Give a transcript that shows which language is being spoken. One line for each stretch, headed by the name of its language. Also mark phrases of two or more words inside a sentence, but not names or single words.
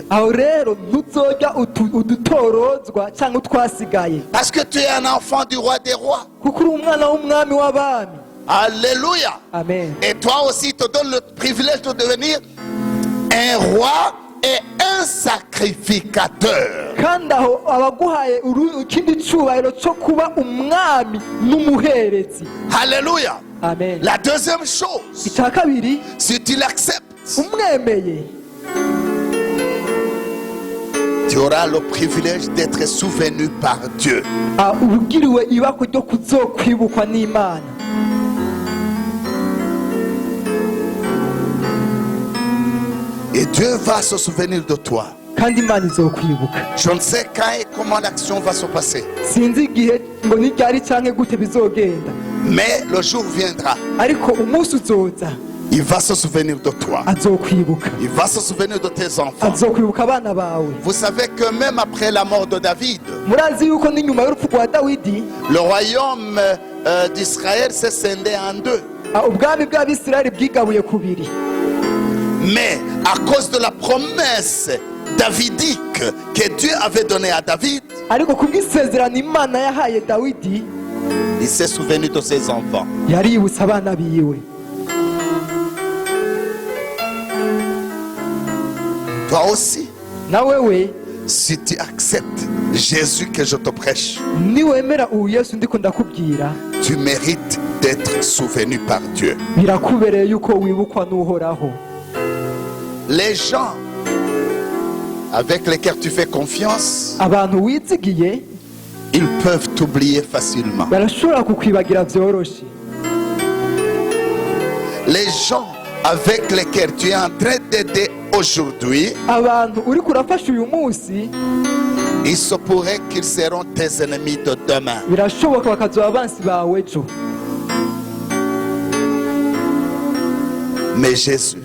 Rundi: Aho rero ntuzojya udutorozwa cyangwa utwasigaye.
French: Parce que tu es un enfant du roi des rois.
Rundi: Kuko uri umwana w'umwami w'abami. Alléluia. Amen.
French: Et toi aussi, il te donne le privilège de devenir un roi et un sacrificateur.
Rundi: Kandi aho abaguhaye ikindi cyubahiro cyo kuba umwami n'umuherezi. Alléluia. Amen.
French: La deuxième chose,
Rundi: Icya kabiri,
French: si tu l'acceptes,
Rundi: umwemeye
French: tu auras le privilège d'être souvenu par Dieu.
Rundi: ubugiriwe ibako ryo kuzokwibukwa n'Imana.
French: Et Dieu va se souvenir de toi.
Rundi: Kandi Imana izokwibuka.
French: Je ne sais quand et comment l'action va se passer.
Rundi: Sinzi igihe ngo ni ryari canke gute bizogenda.
French: Mais le jour viendra.
Rundi: Ariko umunsi uzoza
French: Il va se souvenir de toi.
Rundi: azokwibuka.
French: Il va se souvenir de tes enfants.
Rundi: Azokwibuka abana bawe.
French: Vous savez que même après la mort de David,
Rundi: Murazi yuko n'inyuma y'urupfu rwa Dawidi
French: le royaume d'Israël s'est scindé en deux.
Rundi: ubwami bw'Abisirayeli bwigabuye kubiri.
French: Mais à cause de la promesse davidique que Dieu avait donnée à David,
Rundi: Ariko kubw'isezerano Imana yahaye Dawidi
French: il s'est souvenu de ses enfants.
Rundi: yaributse abana biwe.
French: Toi aussi,
Rundi: Na wewe
French: si tu acceptes Jésus que je te prêche,
Rundi: niwemera ubu Yesu ndiko ndakubwira,
French: tu mérites d'être souvenu par Dieu.
Rundi: birakubereye yuko wibukwa n'Uhoraho.
French: Les gens avec lesquels tu fais confiance,
Rundi: Abantu wizigiye
French: ils peuvent t'oublier facilement.
Rundi: barashobora kukwibagira vyoroshe.
French: Les gens avec lesquels tu es en train d'aider aujourd'hui,
Rundi: Abantu uri kurafasha uyu munsi
French: il se pourrait qu'ils seront tes ennemis de demain.
Rundi: birashoboka bakazoba abansi bawe ejo.
French: Mais Jésus,